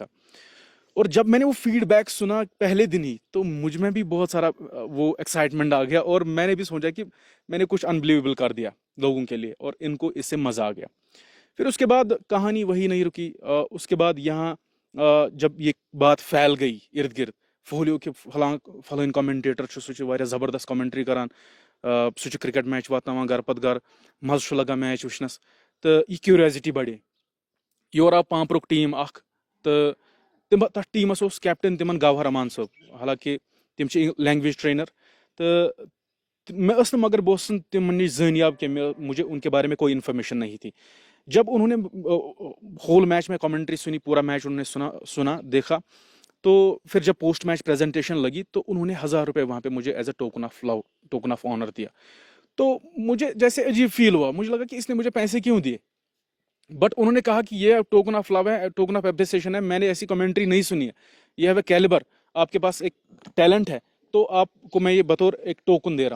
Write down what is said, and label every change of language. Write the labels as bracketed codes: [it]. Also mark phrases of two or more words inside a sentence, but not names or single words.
[ur] اور جب میں نے وہ فیڈ بیک سنا پہلے دن ہی, تو مجھ میں بھی بہت سارا وہ ایکسائٹمنٹ آ گیا, اور میں نے بھی سوچا کہ میں نے کچھ انبلیویبل کر دیا لوگوں کے لیے, اور ان کو اس سے مزہ آ گیا. پھر اس کے بعد کہانی وہی نہیں رکی. اس کے بعد یہاں جب یہ بات پھیل گئی ارد گرد [ks] پھہلیو کہ فلان کمنٹیٹر چھُ, سُہ چھُ واریاہ زبردست کمنٹری کران, سُہ چھُ [en] cricket match [ks] واتناوان گھر پتہٕ گھر, مزٕ چھُ لگان میچ وٕچھنس, تہٕ یہِ کیوریازٹی بڑے. یور آو پامپرُک ٹیٖم اکھ, تہٕ تتھ ٹیٖمس اوس کیپٹن تِمن گوہر امان صٲب, حالانکہِ تِم چھِ [en] language trainer, [ks] تہٕ میں ٲس نہٕ, مگر بہٕ اوسُس نہٕ تِمن نِش زٲنیاب کینٛہہ, [ur] مجھے ان کے بارے میں کوئی انفارمیشن نہیں تھی. جب انہوں نے [en] whole match [ur] میں کمنٹری سنی, پورا میچ انہوں نے سنا دیکھا, تو پھر جب [en] post match presentation [ur] لگی تو انہوں نے 1000 روپے وہاں پہ مجھے [en] as a token of love, token of honour [ur] دیا. تو مجھے جیسے عجیب فیل ہوا, مجھے لگا کہ اس نے مجھے پیسے کیوں دیے, بٹ انہوں نے کہا کہ یہ [en] token of love [ur] ہے, [en] token of appreciation [ur] ہے, میں نے ایسی کمنٹری نہیں سنی ہے, یہ ہے کیلیبر, آپ کے پاس ایک ٹیلنٹ ہے, تو آپ کو میں یہ بطور ایک ٹوکن دے رہا ہوں.